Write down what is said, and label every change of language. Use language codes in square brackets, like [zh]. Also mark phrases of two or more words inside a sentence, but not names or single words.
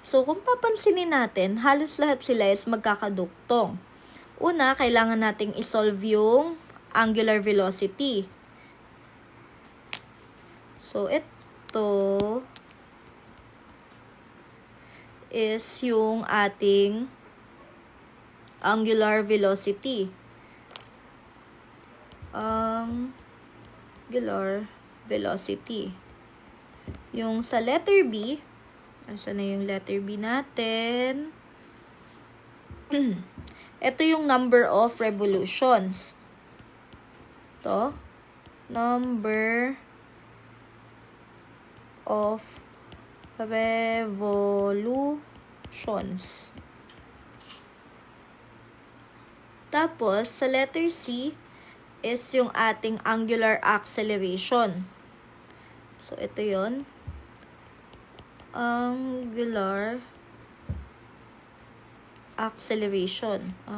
[tl] So, kung papansinin natin, halos lahat sila is magkakaduktong. Una, kailangan nating isolve yung [en] angular velocity. [tl] So, ito is yung ating [en] angular velocity. Angular velocity. [tl] Yung sa letter B, asan na yung letter B natin? Ito yung [en] number of revolutions. Ito, number of revolutions. [tl] Tapos, sa letter C is yung ating [en] angular acceleration. [tl] So, ito yon, [en] angular acceleration.